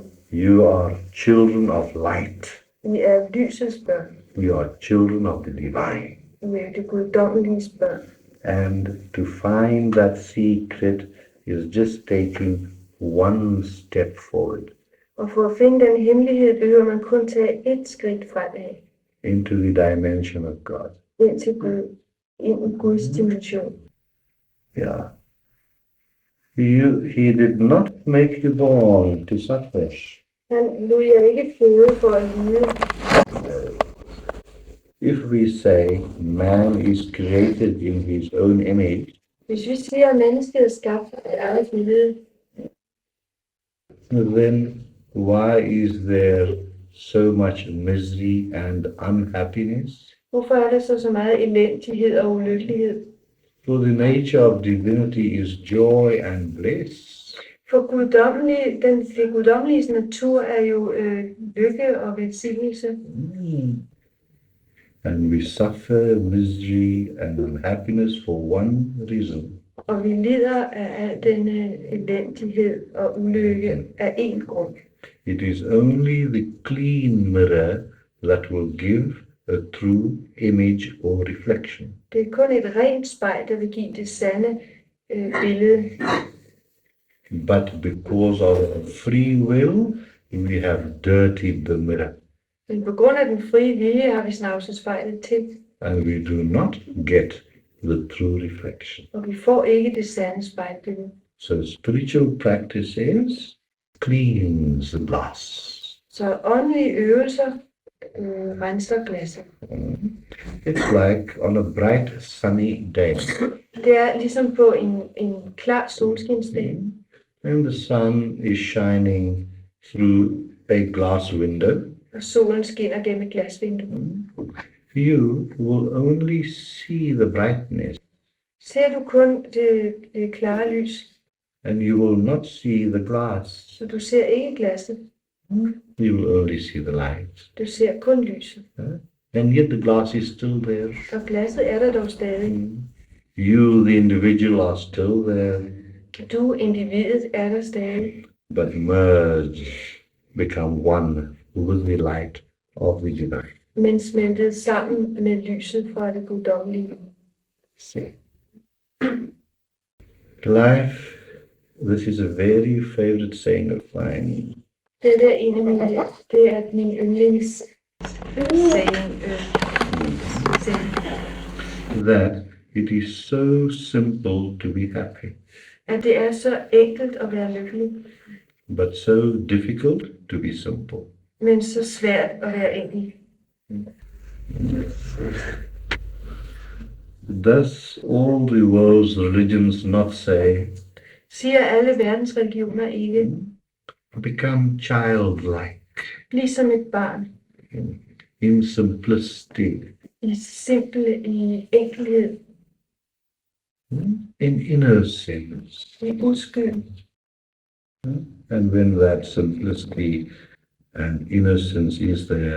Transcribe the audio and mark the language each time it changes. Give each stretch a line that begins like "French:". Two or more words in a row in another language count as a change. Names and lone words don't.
English: You are children of light.
Danish: I er lysets børn.
English: You are children of the divine.
Danish: I er det guddommeliges børn.
English: And to find that secret is just taking one step forward
Danish: Og for at finde den hemmelighed, behøver man kun tage et skridt fremad.
English: into the dimension of God.
Danish: Ind til Gud. Ind i Guds dimension.
English: Yeah. He did not make you born to suffer.
Danish: Han lod jer ikke føde for at lide.
English: If we say man is created in his own image,
Danish: Hvis vi siger, at mennesket er skabt af eget billede,
English: then why is there so much misery and unhappiness?
Danish: hvorfor er der så meget elendighed og ulykkelighed?
English: For the nature of divinity is joy and bliss.
Danish: For det guddommelige natur er jo lykke og velsignelse.
English: And we suffer misery and unhappiness for one reason.
Danish: Og vi lider af al denne elendighed og ulykke af én grund.
English: It is only the clean mirror that will give a true image or reflection.
Danish: Det er kun et rent spejl, der vil give det sande billede.
English: But because of free will, we have dirtied the mirror.
Danish: Men på grund af den frie vilje har vi snavset spejlet til,
English: And we do not get the true reflection.
Danish: og vi får ikke det sande spejlbillede.
English: So spiritual practices cleans the glass.
Danish: Så åndelige øvelser renser glasset.
English: It's like on a bright sunny day.
Danish: Det er ligesom på en klar solskinsdag,
English: And the sun is shining through a glass window.
Danish: og solen skinner gennem et glasvindue.
English: You will only see the brightness,
Danish: Ser du kun det klare lys,
English: and you will not see the glass.
Danish: så du ser ikke glasset,
English: You will only see the light.
Danish: du ser kun lyset.
English: And yet the glass is still there.
Danish: Og glasset er der dog stadig.
English: You, the individual, are still there,
Danish: Du, individet, er der stadig.
English: but merge, become one with the light of the divine.
Danish: Men smeltet sammen med lyset fra det guddommelige.
English: See. Life, this is a very favorite saying of mine.
Danish: Det er det er min yndlings saying,
English: That it is so simple to be happy,
Danish: at det er så enkelt at være lykkelig,
English: but so difficult to be simple.
Danish: men så svært at være enkel.
English: Does all the world's religions not say,
Danish: Siger alle verdens religioner ikke,
English: become childlike
Danish: bliv som et barn,
English: in simplicity,
Danish: i enkelhed,
English: in innocence?
Danish: i uskyld.
English: And when that simplicity and innocence is there,